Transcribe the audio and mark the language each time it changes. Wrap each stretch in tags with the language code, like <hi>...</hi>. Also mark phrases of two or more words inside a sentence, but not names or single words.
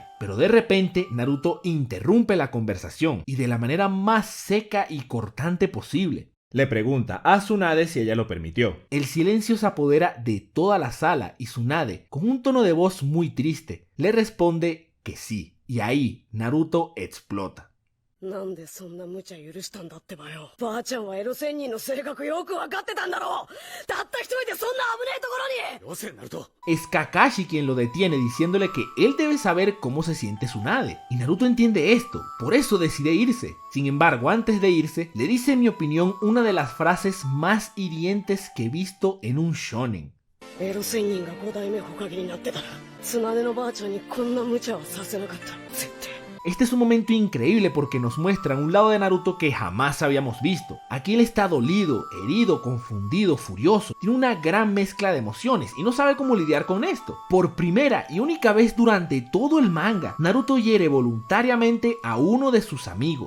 <es>Pero de repente Naruto interrumpe la conversación y de la manera más seca y cortante posible. Le pregunta a Tsunade si ella lo permitió. El silencio se apodera de toda la sala y Tsunade, con un tono de voz muy triste, le responde que sí. Y ahí Naruto explota.</es> <ja>なんでそんな無茶許したんだってばよ。ばあちゃんはエロ仙人の性格よくわかってたんだろう。たった一人でそんな危ねえところに。よせ、ナルト。</ja> <es>Es Kakashi quien lo detiene diciéndole que él debe saber cómo se siente Tsunade. Y Naruto entiende esto, por eso decide irse. Sin embargo, antes de irse, le dice en mi opinión una de las frases más hirientes que he visto en un shonen.</es> <ja>エロ仙人が5代目ホカゲになってたら、Tsunadeのばあちゃんにこんな無茶はさせなかった。絶対。</ja> <es>Este es un momento increíble porque nos muestran un lado de Naruto que jamás habíamos visto. Aquí él está dolido, herido, confundido, furioso. Tiene una gran mezcla de emociones y no sabe cómo lidiar con esto. Por primera y única vez durante todo el manga, Naruto hiere voluntariamente a uno de sus amigos.</es>